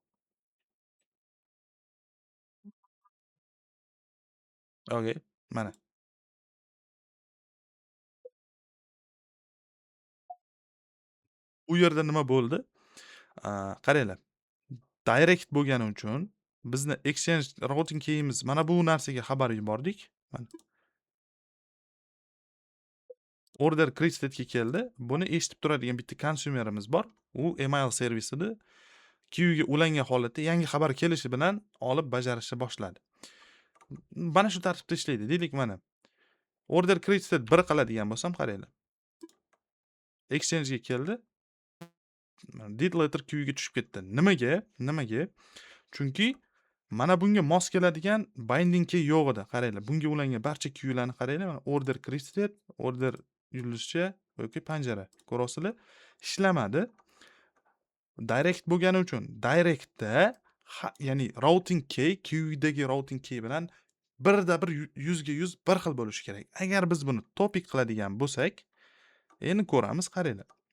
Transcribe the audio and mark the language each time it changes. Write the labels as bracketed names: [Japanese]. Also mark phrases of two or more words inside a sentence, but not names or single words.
[Uzbek] Okay, mana. U yerda nima bo'ldi? Qaranglar. Direct bo'lgani uchun bizni [English] exchange routing [Uzbek] keyimiz mana bu narsaga xabar yubordik. Mana. [English] Order created [Uzbek] keldi. Buni eshitib turadigan bitta konsumerimiz bor. U email servisida queue'ga ulangan holatda yangi xabar kelishi bilan olib bajarishni boshladi. Mana shu tartibda ishlaydi. Deylik mana. [English] Order created [Uzbek] 1 qiladigan bo'lsam qaranglar. Exchange'ga keldi. [English] Did letter [Uzbek] queue'ga tushib ketdi. Nimaga? Nimaga? Chunki mana bunga mos keladigan [English] binding key [Uzbek] yo'q edi. Qaranglar, bunga ulangan barcha queue'larni qaranglar. Mana [English] order created, [Uzbek] order yulduzcha yoki panjara. Ko'rasizlar? Ishlamadi. Direct bo'lgani uchun directda ya'ni [English] routing key, [Uzbek] queue'dagi [English] routing key [Uzbek] bilan birda bir 100 ga 100 bir xil bo'lishi kerak. Agar biz buni topic qiladigan bo'lsak, endi ko'ramiz, qaranglar.